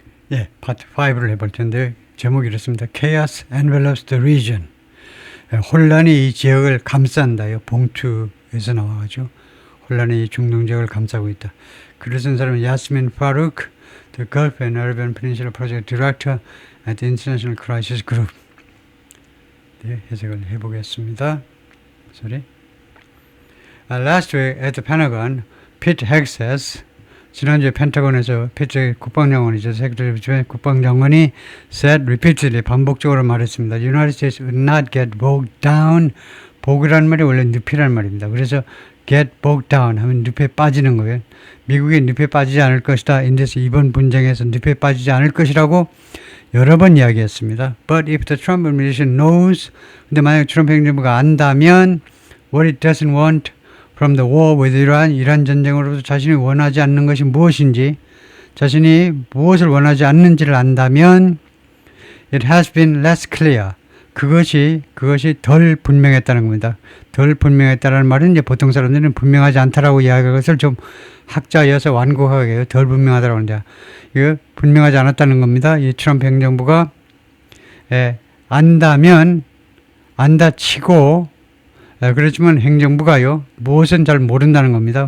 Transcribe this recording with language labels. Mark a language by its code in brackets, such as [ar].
[ko] 예, 파트 5를 해볼 텐데 제목이 이렇습니다. [en] Chaos envelops the region. [ko] 혼란이 이 지역을 감싼다요. 봉투에서 나와가지고 혼란이 이 중동 지역을 감싸고 있다. 글을 쓴 사람은 야스민 파루크, [en] The Gulf and Arabian Peninsula Project Director at the International Crisis Group. [ko] 네, 해석을 해보겠습니다. [en] Sorry. Last week at the Pentagon, Pete Hegseth, [ko] 지난주에 펜타곤에서 피트 국방장관이죠. 세크레터리 국방장관이 [en] said repeatedly [ko] 반복적으로 말했습니다. [en] United States would not get bogged down. [ko] 보그란 말이 원래 늪이란 말입니다. 그래서 [en] get bogged down [ko] 하면 늪에 빠지는 거예요. 미국이 늪에 빠지지 않을 것이다. 인데스 이번 분쟁에서 늪에 빠지지 않을 것이라고 여러 번 이야기했습니다. [en] But if the Trump administration knows, [ko] 근데 만약 트럼프 행정부가 안다면 [en] what it doesn't want from the war with Iran, [ko] 이란 전쟁으로부터 자신이 원하지 않는 것이 무엇인지, 자신이 무엇을 원하지 않는지를 안다면 [en] it has been less clear. [ko] 그것이 덜 분명했다는 겁니다. 덜 분명했다는 말은 이제 보통 사람들은 분명하지 않다라고 이야기하는 것을 좀 학자여서 완곡하게 해요. 덜 분명하다라고 하는데 이거 분명하지 않았다는 겁니다. 이 트럼프 행정부가 안다면 안다 치고 그렇지만 행정부가요, 무엇은 잘 모른다는 겁니다.